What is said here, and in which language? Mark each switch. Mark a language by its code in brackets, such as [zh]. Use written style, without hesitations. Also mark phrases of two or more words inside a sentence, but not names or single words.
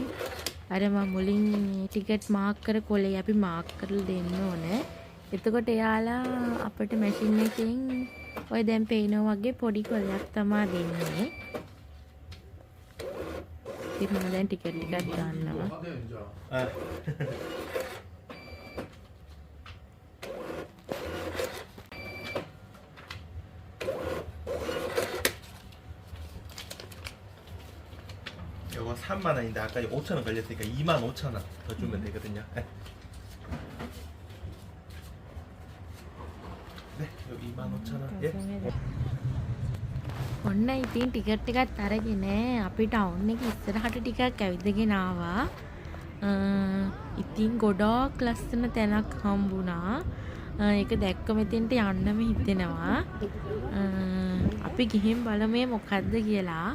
[si] අර මම මුලින් ටිකට් මාක් කර කොලේ අපි මාක් කරලා දෙන්න ඕනේ. එතකොට එයාලා අපිට මැෂින් එකෙන් ඔය දැන් පේනවා වගේ පොඩි කොලයක් තමයි දෙන්නේ. ඉතින් මම දැන් ටිකට් ටිකක් ගන්නවා. [ko] 이거 3만원인데 아까 5천원 걸렸으니까 25,000원 더 주면 되거든요. 네, 여기 25,000원. 예. [si] ඔන්න ඉතින් ටිකට් එකත් අරගෙන අපි ටවුන් එක ඉස්සරහට ටිකක් ඇවිදගෙන ආවා. ඉතින් ගොඩාක් ලස්සන තැනක් හම්බුණා. ඒක දැක්ක මෙතෙන්ට යන්නම හිතෙනවා. අපි ගිහින් බලමු මොකද්ද කියලා.